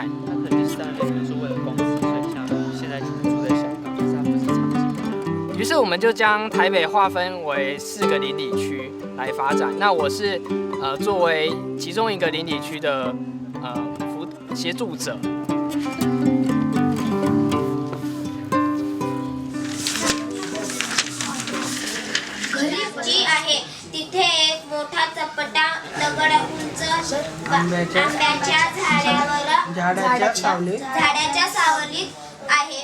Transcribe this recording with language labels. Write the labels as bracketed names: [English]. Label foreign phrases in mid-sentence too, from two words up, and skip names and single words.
[Chinese] 他可能就是在那边是为了公司，所以像现在住在香港，但是他不是长期。于是我们就将台北划分为4个邻里区来发展。那我是作为其中一个邻里区的协助者。 [Marathi] जी आहे तिथे एक मोठा चपटा दगड उंच आंब्याच्या झाडाच्या सावलीत आहे.